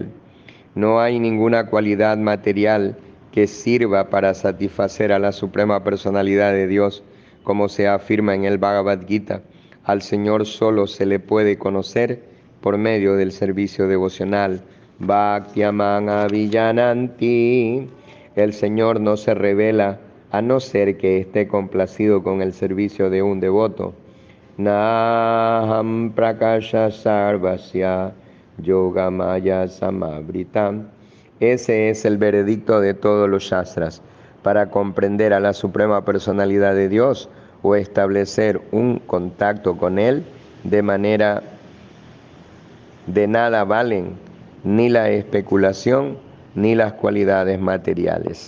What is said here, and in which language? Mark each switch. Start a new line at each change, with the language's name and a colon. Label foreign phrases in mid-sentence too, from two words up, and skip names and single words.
Spanish: No hay ninguna cualidad material que sirva para satisfacer a la Suprema Personalidad de Dios, como se afirma en el Bhagavad Gita. Al Señor solo se le puede conocer por medio del servicio devocional.
Sanskrit: भक्त्या माम् अभिजानाति.
Spanish: El Señor no se revela a no ser que esté complacido con el servicio de un devoto.
Sanskrit: नाहं प्रकाशः सर्वस्य योगमाया समावृतः.
Spanish: Ese es el veredicto de todos los shastras. Para comprender a la Suprema Personalidad de Dios o establecer un contacto con Él, de nada valen ni la especulación ni las cualidades materiales.